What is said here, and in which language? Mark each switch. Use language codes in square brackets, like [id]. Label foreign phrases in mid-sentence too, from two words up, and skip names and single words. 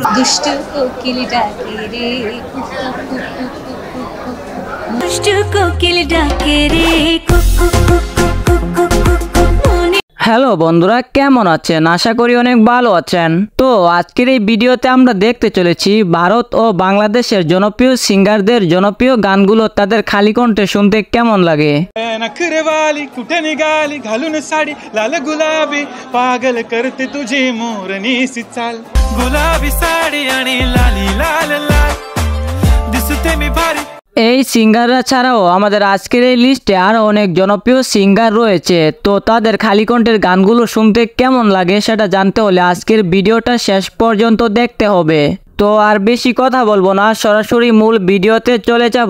[bn] দুষ্টু কোকিল ডাকে রে, দুষ্টু কোকিল ডাকে রে। হ্যালো বন্ধুরা, কেমন আছেন? আশা করি অনেক ভালো আছেন। তো আজকের এই ভিডিওতে আমরা দেখতে চলেছি ভারত ও বাংলাদেশের জনপ্রিয় সিঙ্গারদের জনপ্রিয় গানগুলো তাদের খালি কণ্ঠে শুনতে কেমন লাগে। [mr] नखरेवाली कुठे निघाली घालून साडी लाल गुलाबी पागल करते तुझी मोरनी सी चाल गुलाबी साडी आणि लाली लाल लाल दिसते मी भारी। [bn] এই সিঙ্গাররা ছাড়াও আমাদের আজকের এই লিস্টে আরও অনেক জনপ্রিয় সিঙ্গার রয়েছে। তো তাদের খালি কণ্ঠের গানগুলো শুনতে কেমন লাগে সেটা জানতে হলে আজকের ভিডিওটা শেষ পর্যন্ত দেখতে হবে। তো আর বেশি কথা বলবো না, সরাসরি মূল ভিডিওতে চলে যাব।